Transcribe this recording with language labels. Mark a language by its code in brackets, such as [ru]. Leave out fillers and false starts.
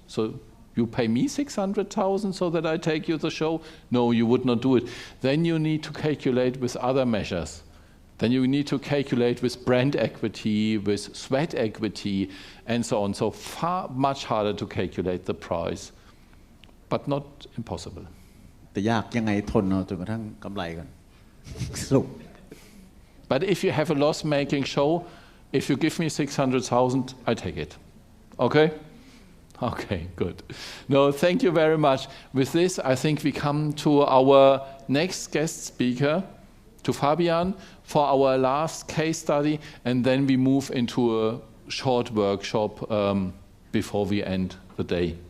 [en] So you pay me 600,000 so that I take you the show? No, you would not do it. Then you need to calculate with other measures. Then you need to calculate with brand equity, with sweat equity, and so on. So much harder to calculate the price, but not impossible. [th] แต่ยากยังไงทนเอาจนกระทั่งกำไรก่อน สรุป [en] But if you have a loss-making show, if you give me 600,000, I take it. Okay? Okay, good. No, thank you very much. With this, I think we come to our next guest speaker, to Fabian, for our last case study, and then we move into a short workshop before we end the day.